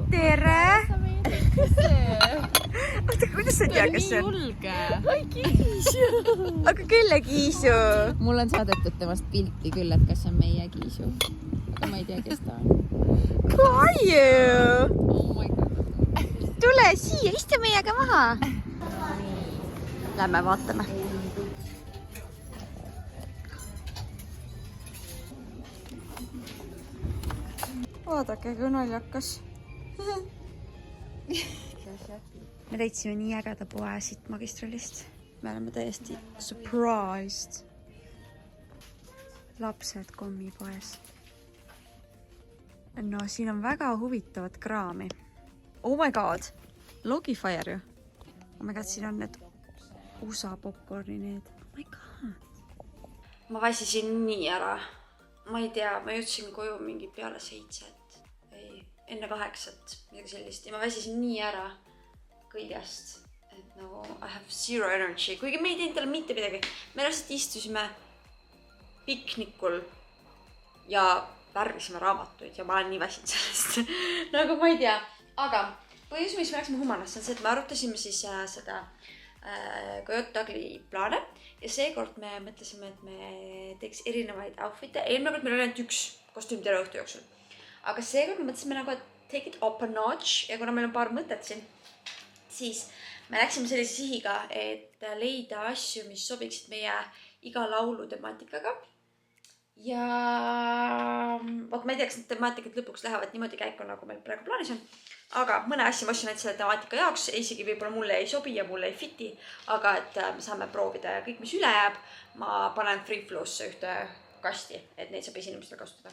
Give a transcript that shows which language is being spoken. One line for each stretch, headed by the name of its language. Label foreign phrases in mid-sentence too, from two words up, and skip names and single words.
Estonian: Tere! Oota, kuidas sa ei tea, kes see on? Julge. Oi, Kiisu! Aga kelle Kiisu? Mul on saadetud temast pilti küll, et kas on meie Kiisu. Aga ma ei tea, kes ta on. Kaju!
English: Oh my god.
Estonian: Tule siia, istu meiega maha. Lähme vaatame. Vaadake, kui naljakas. Me leidsime nii ägeda poe siit magistralist. Me oleme täiesti surprised. Lapsed kommipoes. No, siin on väga huvitavat kraami.
English: Oh my god! Logifire ju. Oh my god,
Estonian: siin on need USA popcorni need.
English: Oh my god.
Estonian: Ma väsisin nii ära. Ma ei tea, ma jõudsin koju mingi peale 7. Ei, enne 8. Midagi sellist. Ja ma väsisin nii ära kõigest. Et nagu
English: I have zero energy.
Estonian: Kuigi me ei teinud talle mitte midagi. Me lihtsalt istusime piknikul ja värvisime raamatuid ja ma olen nii väsinud sellest. Nagu ma ei tea. Aga põhjus, mis me läksime Humanasse, on see, et me arutasime siis seda Coyote Ugly plaane ja seekord me mõtlesime, et me teeks erinevaid outfit'e. Eelmine kord meil oli ainult üks kostüüm terve õhtu jooksul. Aga seekord me mõtlesime nagu, et
English: take it up a notch
Estonian: ja kuna meil on paar mõtet siin, siis me läksime sellise sihiga, et leida asju, mis sobiksid meie iga laulu temaatikaga. ja vot ma ei tea, kas need temaatikad lõpuks lähevad niimoodi käiku, nagu meil praegu plaanis on. Aga mõne asja ma ostsin ainult selle temaatika jaoks, isegi võib-olla mulle ei sobi ja mulle ei fiti, aga et me saame proovida ja kõik, mis üle jääb, ma panen Free Flow'sse ühte kasti, et neid saab esinimestele kasutada.